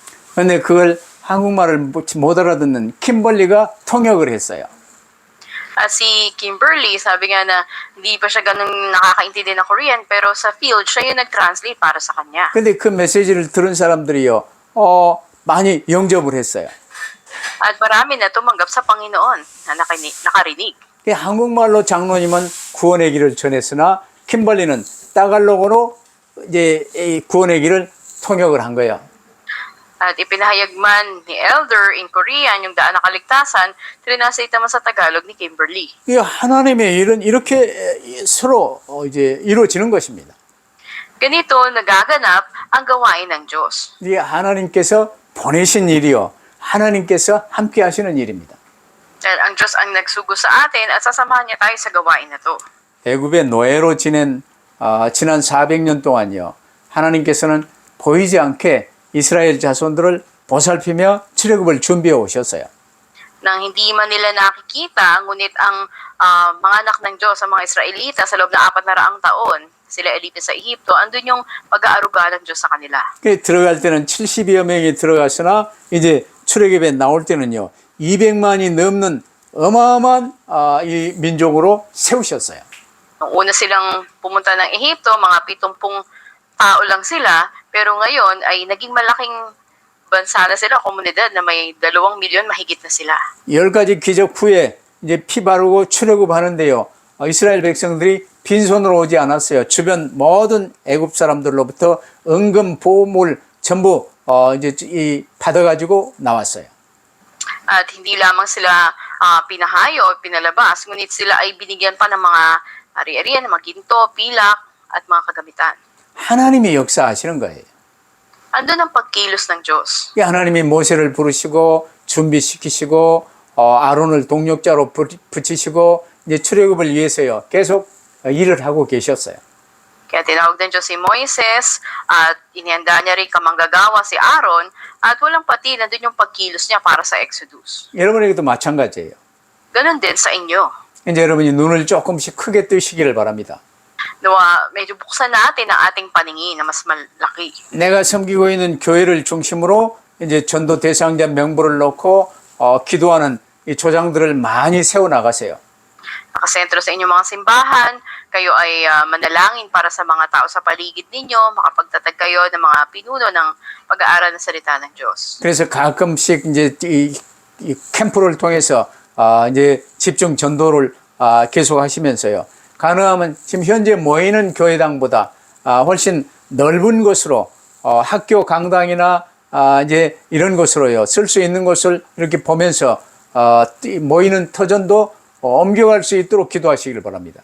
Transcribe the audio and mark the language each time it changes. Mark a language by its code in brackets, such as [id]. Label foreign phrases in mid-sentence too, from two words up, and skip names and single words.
[ko] 근데 그걸 한국말을 못 알아듣는 킴벌리가 통역을 했어요. [tl] Si Kimberly, sabi nga na hindi pa siya ganun nakakaintindi ng Korean, pero sa field, siya yung nag-translate para sa kanya. [ko] 근데 그 메시지를 들은 사람들이요, 많이 영접을 했어요. [tl] At marami na tumanggap sa Panginoon na nakarinig. [ko] 한국말로 장로님은 구원의 길을 전했으나 킴벌리는 따갈로그로 이제 이 구원의 길을 통역을 한 거예요. [tl] At ipinahayag man ni Elder [en] in Korean [tl] yung daan ng kaligtasan, trinasate naman sa Tagalog ni Kimberly. [ko] 이 하나님의 일은 이렇게 서로 이제 이루어지는 것입니다. [tl] Ganito nagaganap ang gawain ng Diyos. [ko] 이 하나님께서 보내신 일이요, 하나님께서 함께 하시는 일입니다. [tl] Dahil ang Diyos ang nagsugo sa atin at sasamahan niya tayo sa gawain na to. [ko] 애굽의 노예로 지난 400년 동안요, 하나님께서는 보이지 않게 이스라엘 자손들을 보살피며 출애굽을 준비해 오셨어요. [tl] Nang hindi man nila nakikita, ngunit ang mga anak ng Diyos, ang mga Israelita, sa loob ng 400 taon, sila alipin sa Ehipto, andun yung pag-aaruga ng Diyos sa kanila. [ko] 들어갈 때는 70여 명이 들어갔으나 이제 출애굽에 나올 때는요, 200만이 넘는 어마어마한 이 민족으로 세우셨어요. [tl] Nung una silang pumunta ng Ehipto, mga 70 tao lang sila, pero ngayon ay naging malaking bansa na sila, komunidad na may 2 milyon mahigit na sila. [ko] 10가지 기적 후에 이제 피 바르고 출애굽하는데요, 이스라엘 백성들이 빈손으로 오지 않았어요. 주변 모든 애굽 사람들로부터 은금 보물 전부 이제 받아가지고 나왔어요. [tl] At hindi lamang sila pinahayo o pinalabas, ngunit sila ay binigyan pa ng mga ari-arian, mga ginto, pilak, at mga kagamitan. [ko] 하나님이 역사하시는 거예요. [tl] Andun ang pagkilos ng Diyos. [ko] 하나님이 모세를 부르시고 준비시키시고 아론을 동력자로 붙이시고 이제 출애굽을 위해서요, 계속 일을 하고 계셨어요. [tl] Kaya tinawag ng Diyos si Moises at inihanda niya rin kamanggagawa si Aaron at walang pati nandun yung pagkilos niya para sa Exodus. [ko] 여러분에게도 마찬가지예요. [tl] Ganun din sa inyo. [ko] 이제 여러분이 눈을 조금씩 크게 뜨시기를 바랍니다. [tl] Nawa, medyo buksan natin ang ating paningin na mas malaki. [ko] 내가 섬기고 있는 교회를 중심으로 이제 전도 대상자 명부를 놓고 기도하는 이 조장들을 많이 세워 나가세요. [tl] Nakasentro sa inyong mga simbahan, kayo ay manalangin para sa mga tao sa paligid ninyo, makapagtatag kayo ng mga pinuno ng pag-aaral ng salita ng Diyos. [ko] 그래서 가끔씩 이제 이 캠프를 통해서 이제 집중 전도를 계속하시면서요, 가능하면 지금 현재 모이는 교회당보다 훨씬 넓은 곳으로 학교 강당이나 이제 이런 곳으로요, 쓸 수 있는 곳을 이렇게 보면서 모이는 터전도 옮겨갈 수 있도록 기도하시길 바랍니다.